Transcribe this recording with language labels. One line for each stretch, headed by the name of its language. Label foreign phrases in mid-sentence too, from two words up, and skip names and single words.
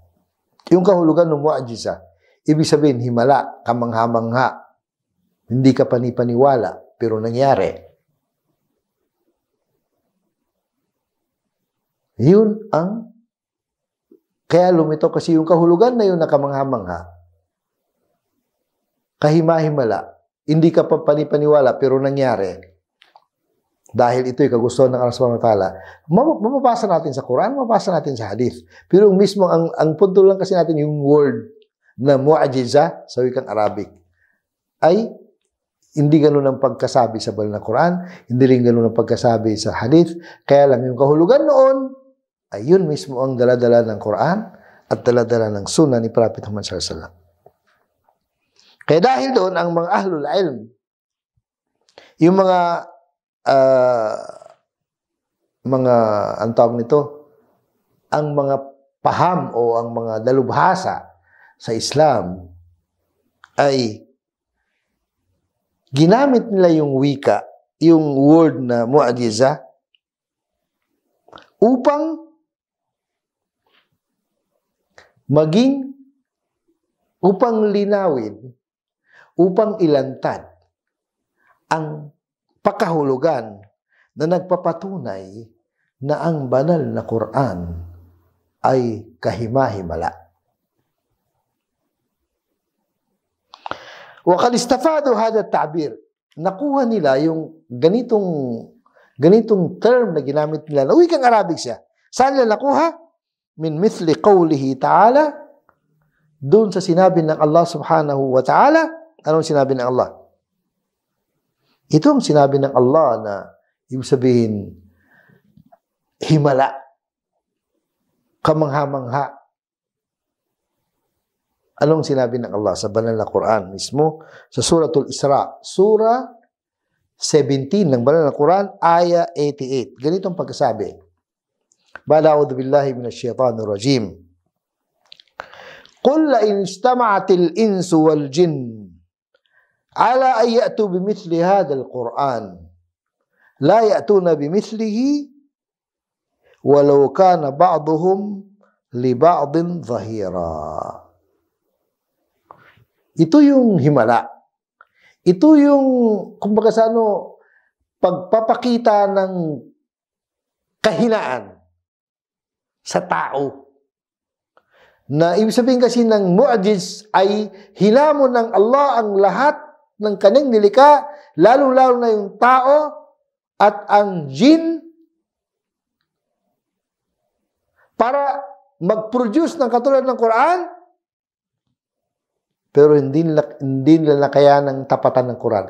Filipino: Yung kahulugan ng mu'ajiza, ibig sabihin himala, kamangha-mangha, hindi ka panipaniwala, pero nangyari. Yun ang, kaya lumito kasi yung kahulugan na yun nakamangha-mangha. Kahima-himala. Hindi ka pa panipaniwala pero nangyari. Dahil ito'y kagustuhan ng Allah
Arabic: سبحانه وتعالى.
Filipino: Mapapasa natin sa Quran, mapapasa natin sa hadith. Pero mismo, ang punto lang kasi natin yung word na mu'ajiza sa wikang Arabic ay hindi ganun ang pagkasabi sa banal na Quran, hindi rin ganun ang pagkasabi sa hadith. Kaya lang yung kahulugan noon ay yun mismo ang daladala ng Quran at daladala ng sunnah ni Prophet Muhammad
Arabic: صلى الله عليه وسلم.
Filipino: Kaya dahil doon, ang mga
Arabic: أهل العلم,
Filipino: yung mga ang tawag nito, ang mga paham o ang mga dalubhasa sa Islam ay ginamit nila yung wika, yung word na mu'ajiza upang linawin, upang ilantad ang pakahulugan na nagpapatunay na ang banal na Quran ay kahima-himala.
Arabic: وقد استفادوا هذا التعبير.
Filipino: Nakuha nila yung ganitong term na ginamit nila na wikang Arabic siya. Saan nila nakuha?
Arabic: من مثل قوله تعالى,
Filipino: doon sa sinabi ng Allah
Arabic: سبحانه وتعالى.
Filipino: Anong sinabi ng Allah? Ito ang sinabi ng Allah na ibig sabihin, himala, kamangha-mangha. Anong sinabi ng Allah sa banal na Quran mismo? Sa Suratul Isra, Surah 17 ng banal na Quran, Aya 88. Ganitong pagkasabi.
Arabic: بعد أعوذ بالله من الشيطان الرجيم. قل لئن اجتمعت الإنس والجن على أن يأتوا بمثل هذا القرآن لا يأتون بمثله ولو كان بعضهم لبعض ظهيرا.
Filipino: Ito yung himala. Ito yung, kumbaga sa pagpapakita ng kahinaan sa tao. Na ibig sabihin kasi ng mu'ajiz ay hinamon ng Allah ang lahat ng kanyang nilikha, lalo-lalo na yung tao at ang jinn, para mag-produce ng katulad ng Quran, pero hindi nila kaya ng tapatan ng Quran.